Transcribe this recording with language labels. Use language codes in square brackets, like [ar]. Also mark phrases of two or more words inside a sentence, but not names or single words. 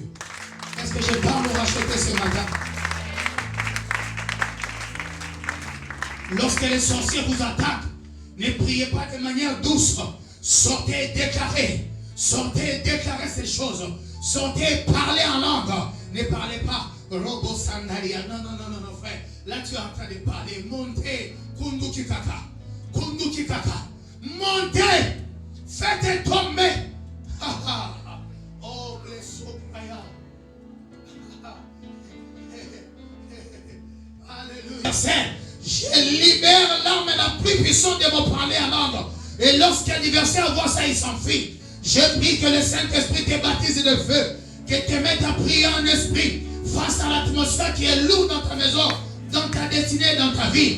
[fr] Est-ce que je parle pour acheter ce matin? Lorsque les sorciers vous attaquent, ne priez pas de manière douce. Sortez et déclarez. Sortez et déclarez ces choses. Sortez et parlez en langue. Ne parlez pas robo sandalia. Non, non, non, non, frère. Là, tu es en train de parler. Montez. Kunduki kaka. Kunduki kaka. Montez. Faites tomber. [en] Oh, bless you. [fr] Alléluia. Je libère l'arme la plus puissante de mon parler en langue. Et lorsqu'un adversaire voit ça, il s'enfuit. Je prie que le Saint-Esprit te baptise de feu. Que te mette à prier en esprit. Face à l'atmosphère qui est lourde dans ta maison, dans ta destinée, dans ta vie.